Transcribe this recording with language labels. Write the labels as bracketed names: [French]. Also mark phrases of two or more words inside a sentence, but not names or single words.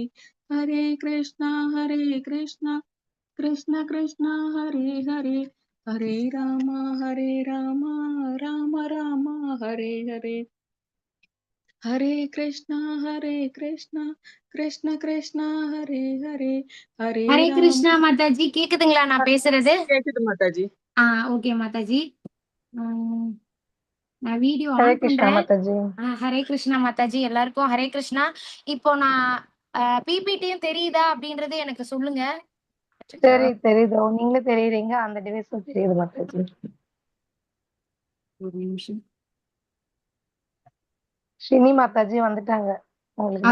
[Hindi] हरे कृष्णा कृष्ण कृष्ण हरे हरे, हरे राम राम राम हरे हरे। हरे कृष्ण कृष्ण कृष्ण हरे हरे, हरे ஹரே राम। [Tamil] கிருஷ்ணா மாதாஜி, கேக்குதுங்களா நான் பேசுறது? கேக்குது மாதாஜி। ஓகே மாதாஜி. நான் வீடியோ हरे ஆன் कृष्णा பண்றேன். माता जी। ஹரே கிருஷ்ணா மாதாஜி, எல்லாருக்கும் ஹரே கிருஷ்ணா. இப்போ நான் பிபிடியும் தெரியுதா அப்படின்றது எனக்கு சொல்லுங்க. அச்சச்சோ. தெரியுது நீங்களே தெரியுறீங்க, அந்த டிவைஸும் தெரியுது மாता जी। ஒரு நிமிஷம். ஸ்ரீனி மாता जी வந்துட்டாங்க, உங்களுக்கு